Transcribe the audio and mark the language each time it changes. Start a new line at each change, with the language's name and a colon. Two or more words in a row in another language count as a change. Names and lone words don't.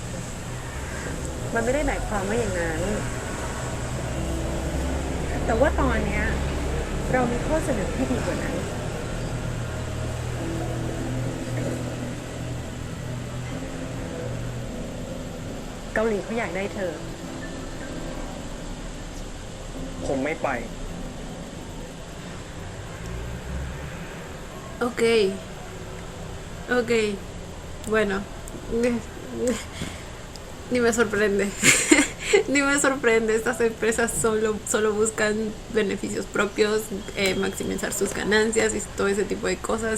Thai: มันไม่ได้หมายความว่าอย่างนั้น แต่ว่าตอนเนี้ย เรามีข้อเสนอที่ดีกว่านั้น เกาหลีเขาอยากได้เธอ ผมไม่ไป
Spanish: Ok. Ok. Bueno. Ni me sorprende. Ni me sorprende. Estas empresas solo buscan beneficios propios, maximizar sus ganancias y todo ese tipo de cosas.